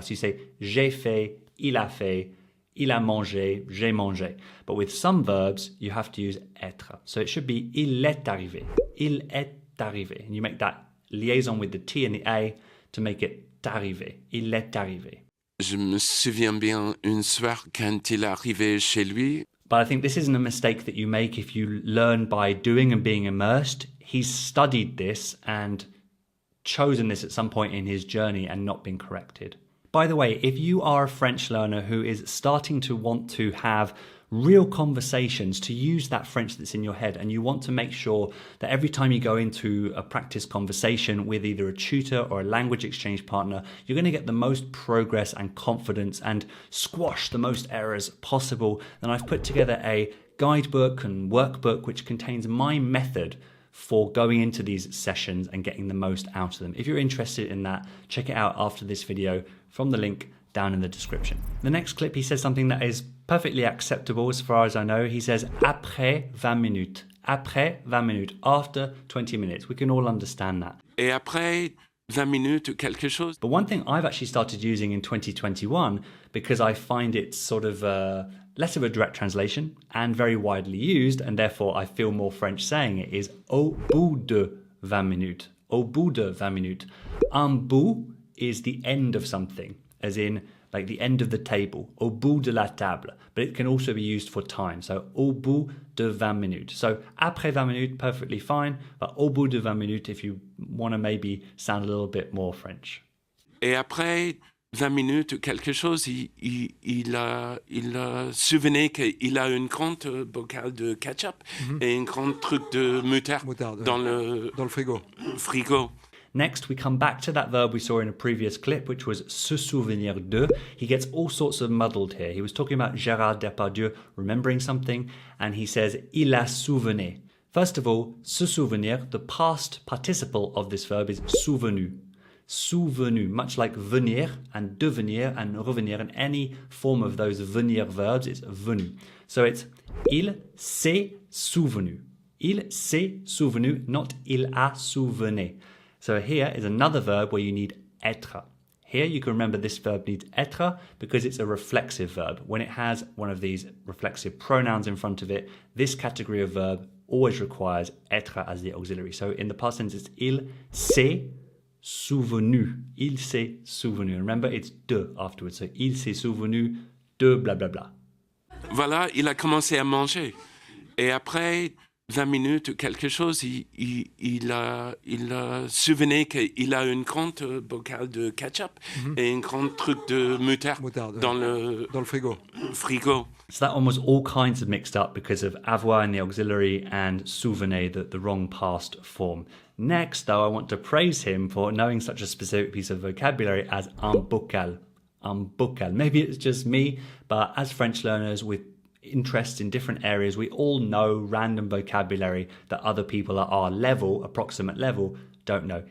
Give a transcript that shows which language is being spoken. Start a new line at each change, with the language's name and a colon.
English: So you say
French: j'ai fait, il a mangé, j'ai mangé.
English: But with some verbs, you have to use être. So it should be
French: il est arrivé. Il est arrivé.
English: And you make that liaison with the T and the A to make it arrivé.
French: Il est arrivé. Je me souviens bien une soir quand il est arrivé chez lui.
English: But I think this isn't a mistake that you make if you learn by doing and being immersed. He's studied this and chosen this at some point in his journey and not been corrected. By the way, if you are a French learner who is starting to want to have real conversations, to use that French that's in your head, and you want to make sure that every time you go into a practice conversation with either a tutor or a language exchange partner, you're going to get the most progress and confidence and squash the most errors possible, then I've put together a guidebook and workbook which contains my method for going into these sessions and getting the most out of them. If you're interested in that, check it out after this video from the link down in the description. The next clip, he says something that is perfectly acceptable as far as I know. He says,
French: après 20 minutes. Après 20 minutes.
English: After 20 minutes. We can all understand that.
French: Et après 20 minutes, quelque chose.
English: But one thing I've actually started using in 2021, because I find it sort of less of a direct translation and very widely used, and therefore I feel more French saying it, is
French: au bout de 20 minutes. Au bout de 20 minutes.
English: Un bout is the end of something, as in like the end of the table,
French: au bout de la table.
English: But it can also be used for time.
French: So, au bout de 20 minutes. So, après 20 minutes,
English: perfectly fine. But
French: au bout de 20 minutes,
English: if you want to maybe sound a little bit more French.
French: Et après 20 minutes ou quelque chose, il a souvenir qu'il a une grande bocal de ketchup et une grande truc de moutarde dans le frigo.
English: Next, we come back to that verb we saw in a previous clip, which was se souvenir de. He gets all sorts of muddled here. He was talking about Gérard Depardieu remembering something, and he says
French: il a souvenu.
English: First of all, se souvenir, the past participle of this verb is souvenu. Souvenu, much like venir and devenir and revenir, and any form of those venir verbs, it's venu. So it's
French: il s'est souvenu. Il s'est souvenu,
English: not
French: il a souvenu.
English: So here is another verb where you need être. Here you can remember this verb needs être because it's a reflexive verb. When it has one of these reflexive pronouns in front of it, this category of verb always requires être as the auxiliary. So in the past tense, it's
French: il s'est souvenu. Il s'est souvenu.
English: Remember, it's de afterwards. So
French: il s'est souvenu de bla bla
English: bla.
French: Voilà, il a commencé à manger. Et après 20 minutes ou quelque chose, il a souvenir qu'il a une grande bocal de ketchup et une grande truc de moutarde dans le frigo.
English: So that one was all kinds of mixed up because of avoir in the auxiliary and souvenir, the wrong past form. Next, though, I want to praise him for knowing such a specific piece of vocabulary as un bocal. Un bocal. Maybe it's just me, but as French learners with interests in different areas, we all know random vocabulary that other people at our level, approximate level, don't know.